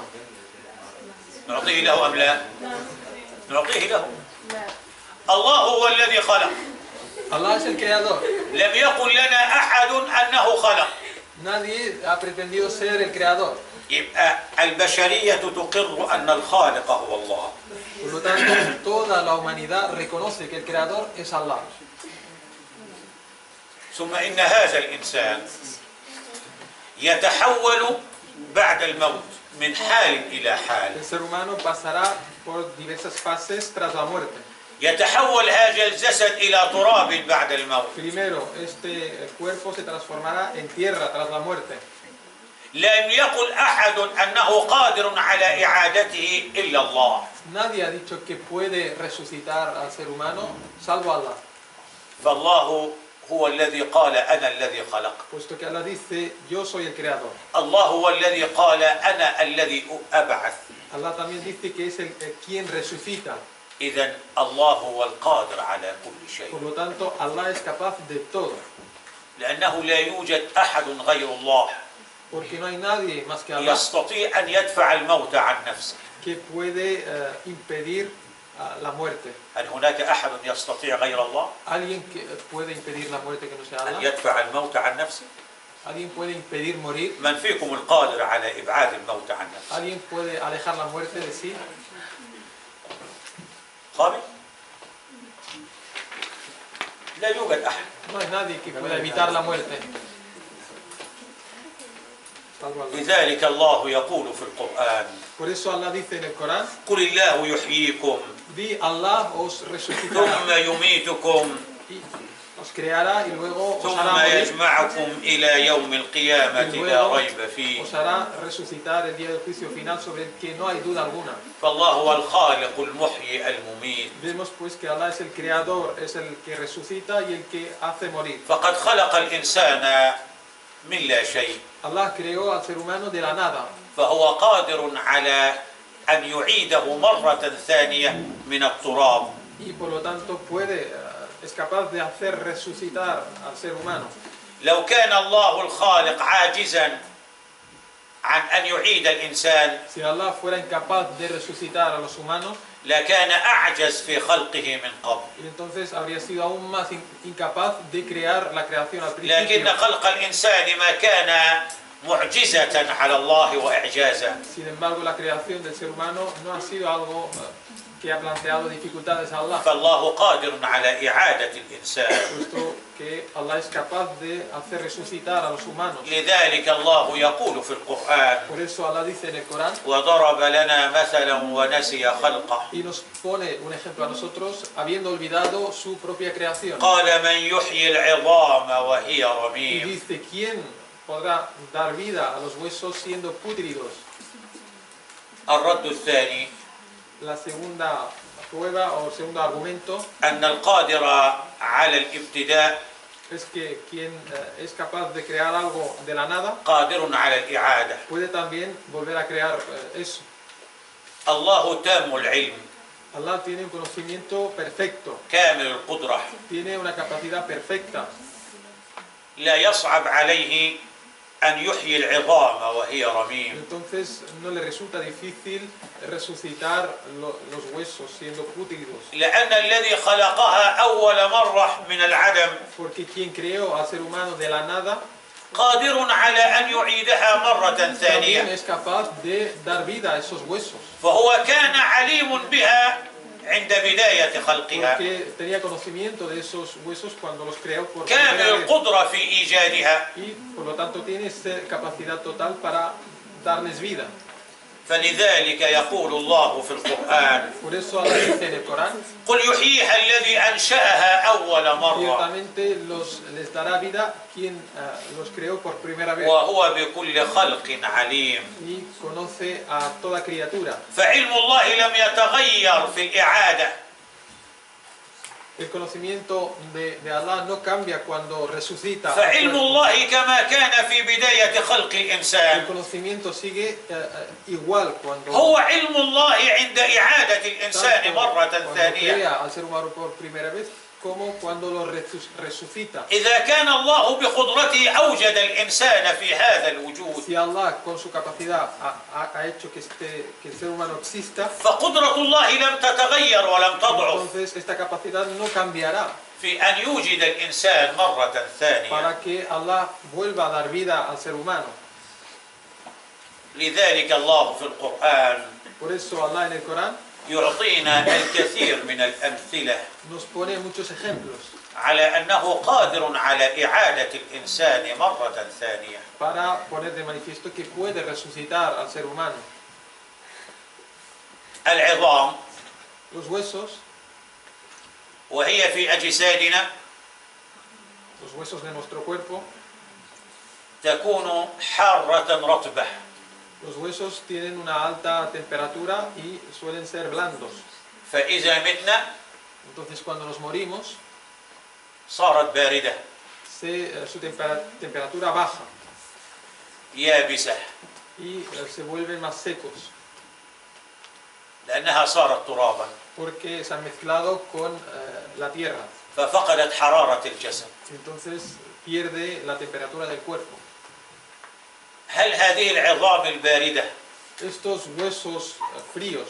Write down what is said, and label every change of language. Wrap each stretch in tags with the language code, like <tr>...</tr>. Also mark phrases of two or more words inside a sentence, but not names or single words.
<ar>نعطيه له أم لا؟ نعطيه له. الله هو الذي خلق،</ar> <es>Allah es el creador.</es> <ar>لم يقل لنا أحد أنه خلق.</ar> <es>Nadie ha pretendido ser el creador.</es> <ar>يبقى البشرية تقر أن الخالق هو الله.</ar> <es>Por lo tanto, toda la humanidad reconoce que el creador es Allah.</es> <ar>ثم إن هذا الإنسان يتحول بعد الموت من حال إلى حال.</ar> <es>El ser humano pasará por diversas fases tras la muerte.</es> <ar>يتحول هذا الجسد إلى تراب بعد الموت.</ar> <es>Primero, este cuerpo se transformará en tierra tras la muerte.</es> <ar>لم يقل أحد أنه قادر على إعادته إلا الله.</ar> <es>Nadie ha dicho que puede resucitar al ser humano, salvo Allah.</es> <ar>فالله هو الذي قال أنا الذي خلق.</ar> <es>Puesto que Allah dice, yo soy el creador.</es> <ar>الله هو الذي قال أنا الذي أبعث.</ar> <es>Allah también dice que es quien resucita.</es> <ar>إذن الله هو القادر على كل شيء.</ar> <es>Por lo tanto, Allah es capaz de todo.</es> <ar>لأنه لا يوجد أحد غير الله</ar> <es>Porque no hay nadie más que Allah</es> <ar>يستطيع أن يدفع الموت عن نفسه.</ar> <es>que puede impedir la muerte.</es> <ar>هل هناك أحد يستطيع غير الله</ar> <es>¿Alguien que puede impedir la muerte que no sea</es> <ar>أن</ar> <es>Allah?</es> <ar>يدفع الموت عن نفسه؟</ar> <es>¿Alguien puede impedir morir?</es> <ar>من فيكم القادر على إبعاد الموت عن نفسه؟</ar> <es>¿Alguien puede alejar la muerte de sí?</es> <ar>قابل؟ لا يوجد أحد.</ar> <es>No hay nadie que pueda evitar la muerte. Salvo Allah.</es> <ar>لذلك الله يقول في القرآن</ar> <es>Por eso Allah dice en el Corán,</es> <ar>قل الله يحييكم</ar> <es>di Allah os resucitará</es> <ar>ثم يميتكم</ar> <es>y os creará y luego os</es> <ar>ثم</ar> <es>hará morir</es> <ar>يجمعكم إلى يوم</ar> <es>y</es> <ar>القيامة لا</ar> <es>luego</es> <ar>ريب فيه.</ar> <es>os hará resucitar el día del juicio final sobre el que no hay duda alguna.</es> <ar>فالله هو الخالق المحيي المميت.</ar> <es>Vemos pues que Allah es el creador, es el que resucita y el que hace morir.</es> <ar>فقد خلق الإنسان من لا شيء</ar> <es>Allah creó al ser humano de la nada,</es> <ar>فهو قادر على أن يعيده مرة ثانية من التراب.</ar> <es>y por lo tanto es capaz de hacer resucitar al ser humano.</es> <ar>لو كان الله الخالق عاجزا عن أن يعيد الإنسان</ar> <es>Si Allah fuera incapaz de resucitar a los humanos,</es> <ar>لكان أعجز في خلقه من قبل.</ar> <es>y entonces habría sido aún más incapaz de crear la creación al</es> <ar>لكن</ar> <es>principio.</es> <ar>خلق الإنسان ما كان معجزة على الله وإعجازا.</ar> <es>Sin embargo, la creación del ser humano no ha sido algo que ha planteado dificultades a Allah,</es> <ar>فالله قادر على إعادة الإنسان.</ar> <es>puesto que Allah es capaz de hacer resucitar a los humanos.</es> <ar>لذلك الله يقول في القرآن</ar> <es>Por eso Allah dice en el Corán,</es> <ar>وضرب لنا مثلا ونسي خلقه</ar> <es>y nos pone un ejemplo a nosotros, habiendo olvidado su propia creación.</es> <ar>قال من يحيي العظام وهي</ar> <es>Y</es> <ar>رميم.</ar> <es>dice, ¿quién podrá dar vida a los huesos siendo pútridos?</es> <ar>الرد الثاني</ar> <es>La segunda prueba o segundo argumento</es> <ar>أن القادر على الابتداء</ar> <es>es que quien es capaz de crear algo de la nada</es> <ar>قادر على الإعادة.</ar> <es>puede también volver a crear eso.</es> <ar>الله تام العلم</ar> <es>Allah tiene un conocimiento perfecto,</es> <ar>كامل القدرة،</ar> <es>tiene una capacidad perfecta.</es> <ar>لا يصعب عليه أن يحيي العظام وهي رميم.</ar> <es>Entonces no le resulta difícil resucitar los huesos siendo pútridos.</es> <ar>لأن الذي خلقها أول مرة من العدم</ar> <es>Porque quien creó al ser humano de la nada</es> <ar>قادر على أن يعيدها مرة</ar> <es>también</es> <ar>ثانية.</ar> <es>es capaz de dar vida a esos huesos.</es> <ar>فهو كان عليم بها عند بداية خلقها،</ar> <es>Porque tenía conocimiento de esos huesos cuando los creó por</es> <ar>كامل</ar> <es>primera vez.</es> <ar>القدرة في إيجادها.</ar> <es>Y por lo tanto tiene esa capacidad total para darles vida.</es> <ar>فلذلك يقول الله في القرآن:</ar> <es>Por eso Allah dice en el Corán,</es> <ar>قل يحييها الذي أنشأها أول مرة</ar> <es>ciertamente les dará vida quien los creó por primera vez</es> <ar>وهو بكل خلق عليم.</ar> <es>y conoce a toda criatura.</es> <ar>فعلم الله لم يتغير في الإعادة،</ar> <es>El conocimiento de Allah no cambia cuando resucita.</es> <ar>فعلم الله كما كان في بداية خلق</ar> <es>El</es> <ar>الإنسان</ar> <es>conocimiento sigue igual cuando</es> <ar>هو علم الله عند إعادة الإنسان مرة</ar> <es>cuando</es> <ar>ثانية.</ar> <es>crea al ser humano por primera vez como cuando lo resucita.</es> <ar>إذا كان الله بقدرته أوجد الإنسان في هذا الوجود،</ar> <es>Si Allah con su capacidad ha hecho que el ser humano exista,</es> <ar>فقدرة الله لم تتغير ولم تضعف</ar> <es>entonces esta capacidad no cambiará</es> <ar>في أن يوجد الإنسان مرة ثانية.</ar> <es>para que Allah vuelva a dar vida al ser humano.</es> <ar>لذلك الله في القرآن</ar> <es>Por eso Allah en el Corán</es> <ar>يعطينا الكثير من الأمثلة</ar> <es>nos pone muchos ejemplos</es> <ar>على أنه قادر على إعادة الإنسان مرة ثانية.</ar> <es>para poner de manifiesto que puede resucitar al ser humano.</es> <ar>العظام</ar> <es>Los huesos,</es> <ar>وهي في أجسادنا</ar> <es>los huesos de nuestro cuerpo,</es> <ar>تكون حارة رطبة،</ar> <es>los huesos tienen una alta temperatura y suelen ser blandos.</es> <ar>فإذا متنا</ar> <es>Entonces cuando nos morimos,</es> <ar>صارت باردة</ar> <es>su temperatura baja</es> <ar>يابسة</ar> <es>y se vuelven más secos</es> <ar>لأنها صارت ترابا،</ar> <es>porque se han mezclado con la tierra.</es> <ar>ففقدت حرارة الجسد.</ar> <es>Entonces pierde la temperatura del cuerpo.</es> <ar>هل هذه العظام الباردة</ar> <es>Estos huesos fríos,</es>